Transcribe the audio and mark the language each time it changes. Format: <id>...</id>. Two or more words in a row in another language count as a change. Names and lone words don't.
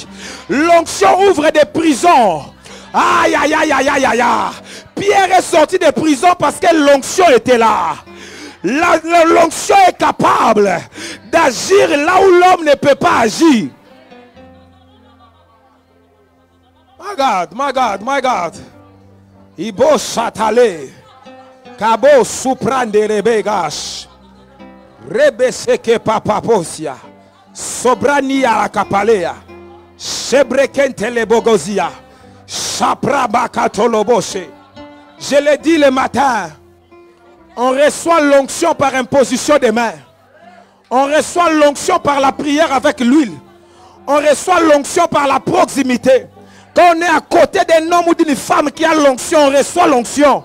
<fr>L'onction ouvre des prisons. Aïe, aïe, aïe, aïe, aïe, aïe. Pierre est sorti de prison parce que l'onction était là. L'onction est capable d'agir là où l'homme ne peut pas agir.</fr> <en>My God, my God, my God. Ibo Satale. Kabo Suprande Rebegash. Rebeseke Papaposia. Sobrani ala Kapalea. Shebrekente le Bogozia. Shaprabakatoloboshe.</en> <fr>Je l'ai dit le matin. On reçoit l'onction par imposition des mains. On reçoit l'onction par la prière avec l'huile. On reçoit l'onction par la proximité. Quand on est à côté d'un homme ou d'une femme qui a l'onction, on reçoit l'onction.</fr>